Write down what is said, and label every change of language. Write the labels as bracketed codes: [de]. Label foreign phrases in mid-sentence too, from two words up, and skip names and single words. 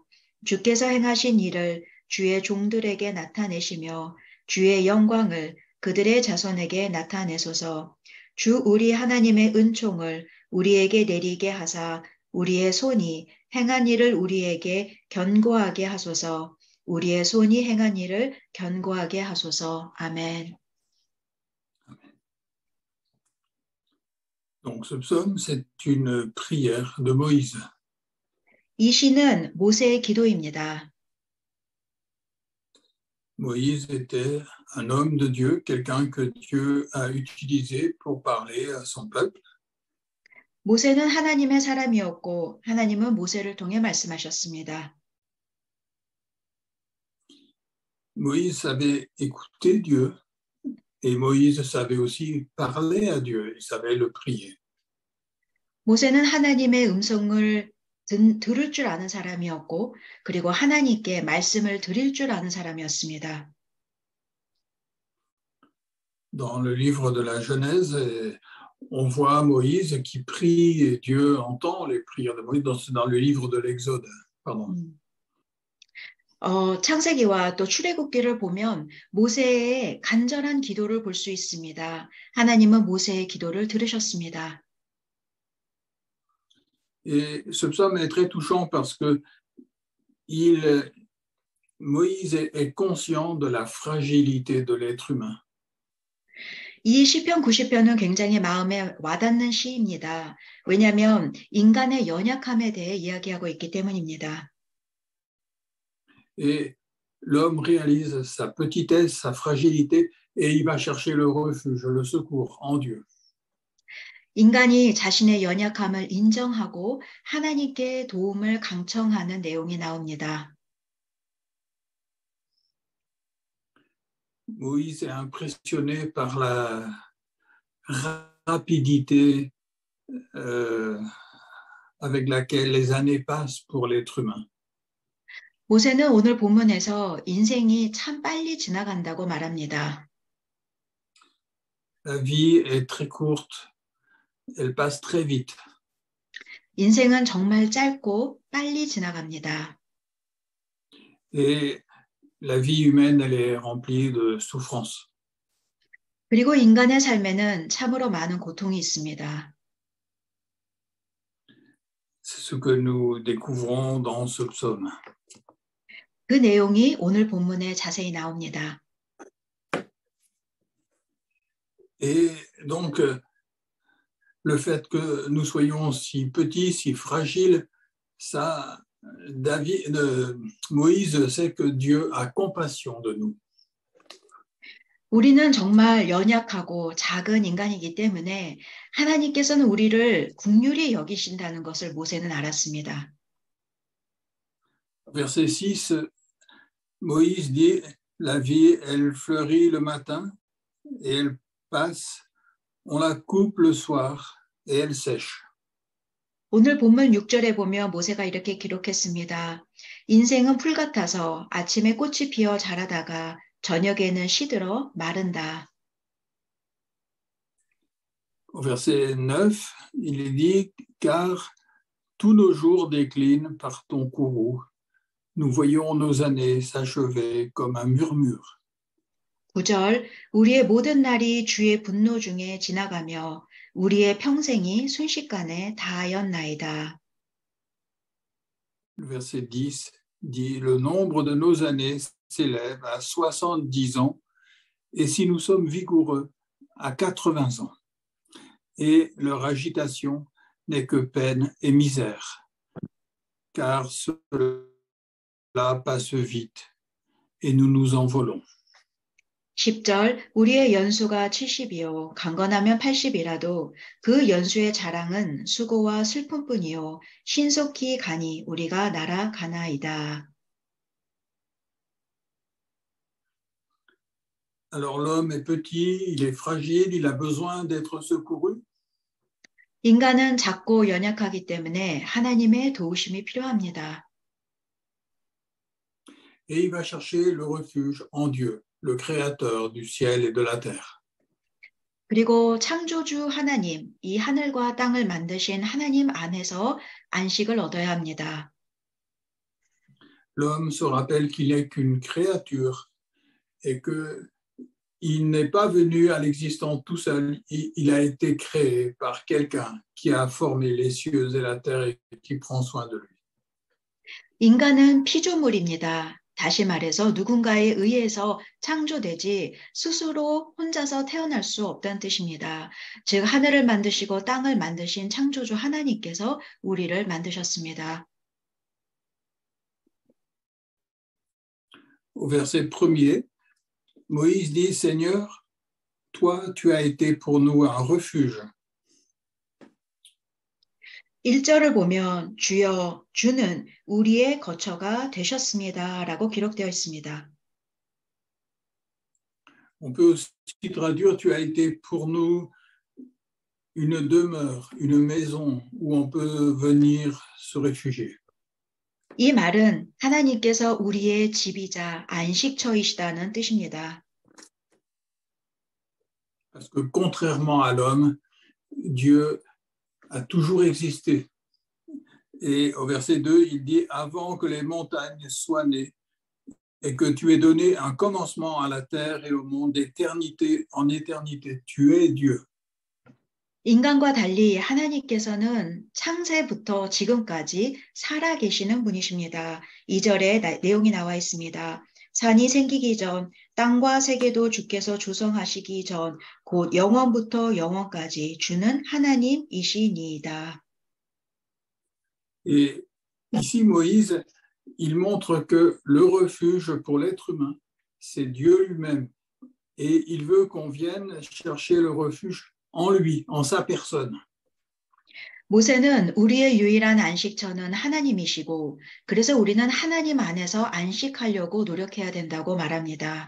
[ko] 주께서 행하신 일을 주의 종들에게 나타내시며 주의 영광을 그들의 자손에게 나타내소서. 주 우리 하나님의 은총을 우리에게 내리게 하사 우리의 손이 행한 일을 우리에게 견고하게 하소서. 우리의 손이 행한 일을 견고하게 하소서. 아멘. [fr] Donc ce psaume, c'est une prière de Moïse. [ko] 이 시는 모세의 기도입니다. [fr] Moïse était un homme de Dieu, quelqu'un que Dieu a utilisé pour parler à son peuple. [ko] 모세는 하나님의 사람이었고 하나님은 모세를 통해 말씀하셨습니다. [fr] Moïse savait écouter Dieu et Moïse savait aussi parler à Dieu, il savait le prier. [ko] 모세는 하나님의 음성을 들을 줄 아는 사람이었고 그리고 하나님께 말씀을 드릴 줄 아는 사람이었습니다. [fr] Dans le livre de la Genèse, on voit Moïse qui prie et Dieu entend les prières de Moïse dans le livre de l'Exode. Pardon. [ko] 창세기와 또 출애굽기를 보면 모세의 간절한 기도를 볼 수 있습니다. 하나님은 모세의 기도를 들으셨습니다. [fr] Et ce psaume est très touchant parce que Moïse est conscient de la fragilité de l'être humain. [ko] 이 시편 90편은 굉장히 마음에 와닿는 시입니다. 왜냐하면 인간의 연약함에 대해 이야기하고 있기 때문입니다. [fr] Et l'homme réalise sa petitesse, sa fragilité, et il va chercher le refuge, le secours en Dieu. [ko] 인간이 자신의 연약함을 인정하고 하나님께 도움을 강청하는 내용이 나옵니다. [fr] Moïse est impressionné par la rapidité avec laquelle les années passent pour l'être humain. [ko] 모세는 오늘 본문에서 인생이 참 빨리 지나간다고 말합니다. [fr] La vie est très courte, elle passe très vite. [ko] 인생은 정말 짧고 빨리 지나갑니다. [fr] Et la vie humaine, elle est remplie de souffrances. [ko] 그리고 인간의 삶에는 참으로 많은 고통이 있습니다. [fr] C'est ce que nous découvrons dans ce psaume. [ko] 그 내용이 오늘 본문에 자세히 나옵니다. [fr] Et donc, le fait que nous soyons si petits, si fragiles, ça, Moïse sait que Dieu a compassion de nous. [ko] 우리는 정말 연약하고 작은 인간이기 때문에 하나님께서는 우리를 긍휼히 여기신다는 것을 모세는 알았습니다. [fr] Verset 6, Moïse dit, la vie, elle fleurit le matin et elle passe, on la coupe le soir et elle sèche. [ko] 오늘 본문 6절에 보면 모세가 이렇게 기록했습니다. 인생은 풀 같아서 아침에 꽃이 피어 자라다가 저녁에는 시들어 마른다. [fr] Au verset 9, il est dit, car tous nos jours déclinent par ton courroux. Nous voyons nos années s'achever comme un murmure. [ko] 9절, 우리의 모든 날이 주의 분노 중에 지나가며 우리의 평생이 순식간에 다하였나이다. [fr] Le verset 10 dit, le nombre de nos années s'élève à 70 ans, et si nous sommes vigoureux, à 80 ans. Et leur agitation n'est que peine et misère, car cela passe vite, et nous nous envolons. [ko] 10절, 우리의 연수가 70이요, 강건하면 80이라도 그 연수의 자랑은 수고와 슬픔뿐이요, 신속히 가니 우리가 날아가나이다. [fr] Alors l'homme est petit, il est fragile, il a besoin d'être secouru. [ko] 인간은 작고 연약하기 때문에 하나님의 도우심이 필요합니다. [fr] Et il va chercher le refuge en Dieu, le créateur du ciel et de la terre. [ko] 그리고 창조주 하나님, 이 하늘과 땅을 만드신 하나님 안에서 안식을 얻어야 합니다. [fr] L'homme se rappelle qu'il n'est qu'une créature et qu'il n'est pas venu à l'existence tout seul, il a été créé par quelqu'un qui a formé les cieux et la terre et qui prend soin de lui. [ko] 인간은 피조물입니다. 다시 말해서 누군가에 의해서 창조되지 스스로 혼자서 태어날 수 없다는 뜻입니다. 즉 하늘을 만드시고 땅을 만드신 창조주 하나님께서 우리를 만드셨습니다. [fr] Au verset 1er, Moïse dit, Seigneur, toi, tu as été pour nous un refuge. [ko] 1절을 보면 주여, 주는 우리의 거처가 되셨습니다. 라고 기록되어 있습니다. [fr] On peut aussi traduire, tu as été pour nous une demeure, une maison où on peut venir se réfugier. [ko] 이 말은 하나님께서 우리의 집이자 안식처이시다는 뜻입니다. [fr] Parce que contrairement à l'homme, Dieu a toujours existé. Et au verset 2, il dit, avant que les montagnes soient nées, et que tu aies donné un commencement à la terre et au monde d'éternité en éternité. Tu es Dieu. [ko] 인간과 달리 하나님께서는 창세부터 지금까지 살아 계시는 분이십니다. 2절에 내용이 나와 있습니다. 산이 생기기 전, 땅과 세계도 주께서 조성하시기 전, 곧 영원부터 영원까지 주는 하나님이시니이다. [fr] Et ici, Moïse, il montre que le refuge pour l'être humain, c'est Dieu lui-même. Et il veut qu'on vienne chercher le refuge en lui, en sa personne. [ko] 모세는 우리의 유일한 안식처는 하나님이시고 그래서 우리는 하나님 안에서 안식하려고 노력해야 된다고 말합니다.